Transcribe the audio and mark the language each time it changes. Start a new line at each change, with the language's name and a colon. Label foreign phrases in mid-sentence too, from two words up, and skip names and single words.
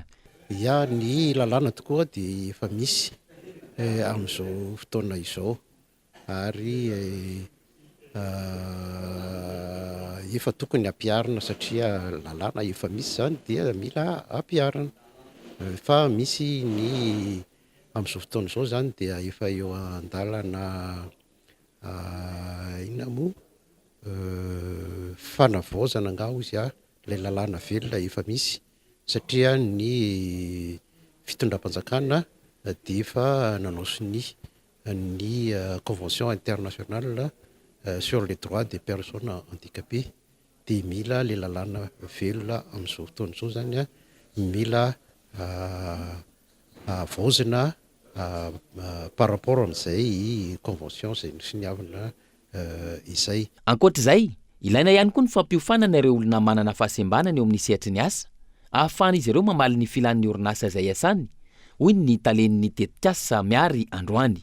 Malagasy: Ya ny lalàna tokoa dia efa misy amin'izao fotoana izao ary efa tokony ampiarina satria lalàna efa misy zany dia mila ampiarina fa misy ny amin'izao fotoana izao zany dia efa eo an-dalana inona moa fanavaozana nga izy ilay lalàna velona efa misy satria ny fitondram-panjakana dia efa nanaosiny ny
French: convention internationale sur les droits des personnes handicapées
Malagasy: dia mila le lalàna velona amin'izao fotoana izao zany mila vaozina
French: par rapport
Malagasy: amin'izay convention zay nisiniavana izay. Ankoatr'izay ilaina ihany koa ny fampiofanana ireo olona manana fahasembanana eo amin'ny sehatry ny asa ahafahana izy ireo mamaly ny filan'ny orinasa izay asany hoy ny talen'ny tetikasa miary androany.